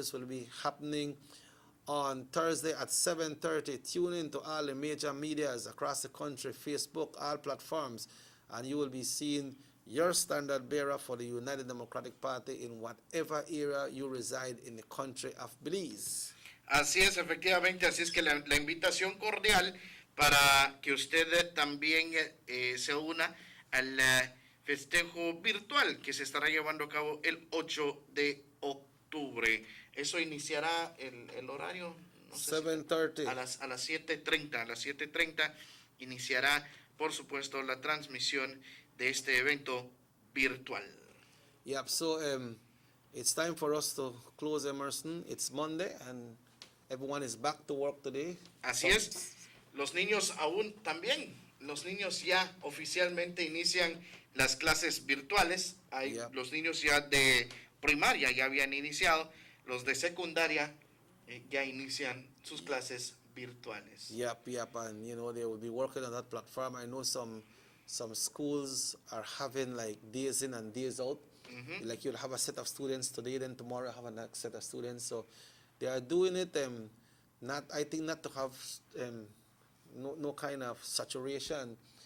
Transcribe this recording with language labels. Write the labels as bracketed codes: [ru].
[en] This will be happening on Thursday at 7:30. Tune in to all the major medias across the country, Facebook, all platforms, and you will be seeing your standard bearer for the United Democratic Party in whatever area you reside in the country of Belize. [es] Así es, efectivamente, así es que la invitación cordial para que usted también se una al festejo virtual que se estará llevando a cabo el 8 de octubre. Eso iniciará el horario, no sé 7:30. a las 7:30. A las 7:30 iniciará, por supuesto, la transmisión de este evento virtual. [en] Yep, so it's time for us to close, Emerson. It's Monday and everyone is back to work today. [es] Así es, los niños aún también, los niños ya oficialmente inician las clases virtuales. Los niños ya de primaria ya habían iniciado, los de secundaria ya inician sus clases virtuales. [en] Yep, and they will be working on that platform. I know some schools are having like days in and days out. Mm-hmm. Like you'll have a set of students today, then tomorrow have a next set of students. So they are doing it not to have no kind of saturation.